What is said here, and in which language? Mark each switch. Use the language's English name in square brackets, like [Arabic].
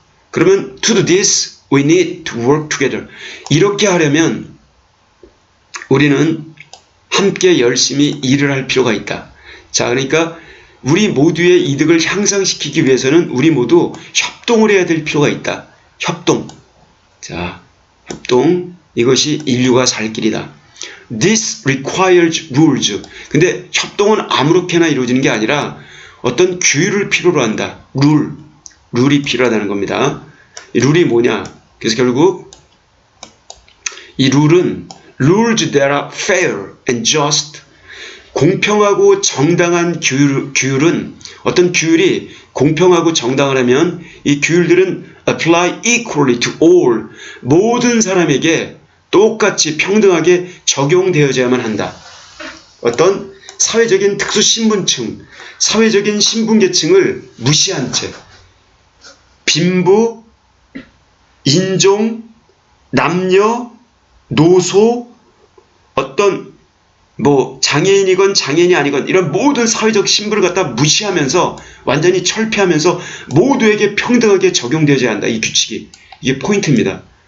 [Korean] 그러면 [English] to do this we need to work together. [Korean] 이렇게 하려면 우리는 함께 열심히 일을 할 필요가 있다. 자, 그러니까 우리 모두의 이득을 향상시키기 위해서는 우리 모두 협동을 해야 될 필요가 있다. 협동. 자, 협동. 이것이 인류가 살 길이다. [English] This requires rules. [Korean] 근데 협동은 아무렇게나 이루어지는 게 아니라 어떤 규율을 필요로 한다. 룰이 필요하다는 겁니다. 이 룰이 뭐냐? 그래서 결국 이 룰은 [English] rules that are fair and just. [Korean] 공평하고 정당한 규율은 어떤 규율이 공평하고 정당하려면 이 규율들은 [English] apply equally to all. [Korean] 모든 사람에게 똑같이 평등하게 적용되어야만 한다. 어떤 사회적인 특수 신분층, 사회적인 신분계층을 무시한 채 빈부, 인종, 남녀, 노소, 어떤 장애인이건 장애인이 아니건 이런 모든 사회적 신분을 갖다 무시하면서 완전히 철폐하면서 모두에게 평등하게 적용되어야 한다. 이 규칙이. 이게 포인트입니다.